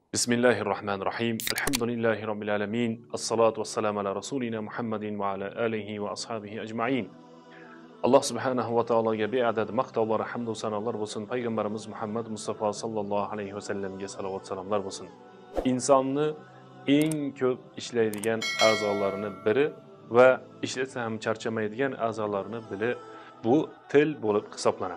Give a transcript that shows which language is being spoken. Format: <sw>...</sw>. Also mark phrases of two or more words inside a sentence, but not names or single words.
<ar>بسم الله الرحمن الرحيم. الحمد لله رب العالمين. الصلاة والسلام على رسولنا محمد وعلى آله وأصحابه أجمعين.</ar> <uz>Alloh</uz> <ar>سبحانه وتعالى</ar> <uz>beadad maqtovlar, hamd va sanolar bo'lsin. Payg'ambarimiz Muhammad Mustafa</uz> <ar>صلى الله عليه وسلم</ar> <uz>salovat salomlar bo'lsin. Insonni eng ko'p ishlaydigan a'zolarini biri va ishlasa ham charchamaydigan a'zolarini biri bu til bo'lib hisoblanadi.</uz>